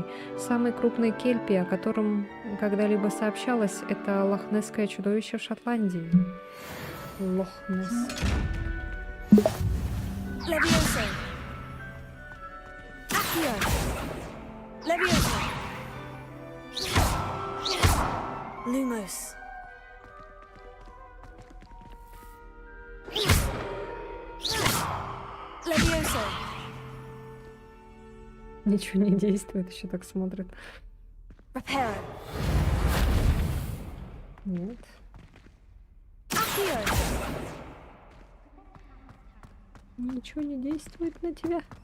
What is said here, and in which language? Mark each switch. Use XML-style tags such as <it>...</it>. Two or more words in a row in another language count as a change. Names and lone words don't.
<ru>Самый крупный Кельпи, о котором когда-либо сообщалось, это лохнесское чудовище в Шотландии. Лохнес.</ru> <la>Levioso. Accio. Levioso. Lumos. Levioso.</la> <ru>Ничего не действует, еще так смотрит.</ru> <la>Reparo.</la> <ru>Нет.</ru> <la>Accio.</la> <ru>Ничего не действует на тебя.</ru>